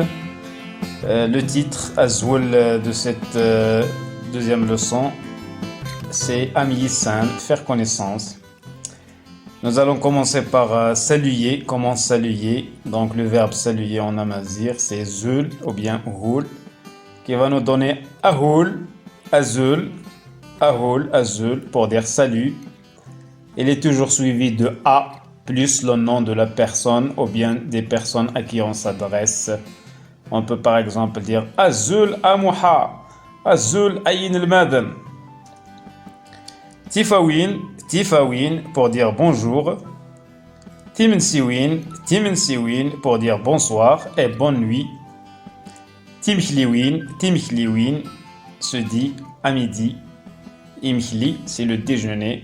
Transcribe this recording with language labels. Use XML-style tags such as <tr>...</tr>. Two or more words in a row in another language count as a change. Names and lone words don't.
<fr>Le titre Azul de cette deuxième leçon, c'est Amiyisan, faire connaissance. Nous allons commencer par saluer. Comment saluer? Donc le verbe saluer en amazir, c'est zul ou bien houl, qui va nous donner</fr> <zgh>ahoul, azul, ahoul, azul</zgh> <fr>pour dire salut. Il est toujours suivi de a plus le nom de la personne ou bien des personnes à qui on s'adresse. On peut par exemple dire</fr> <zgh>azul amouha, azul ayin al-madan.</zgh> <fr>Tifawin pour dire bonjour. Timensiwin pour dire bonsoir et bonne nuit. Timhliwin se dit à midi. Imhli, c'est le déjeuner.</fr>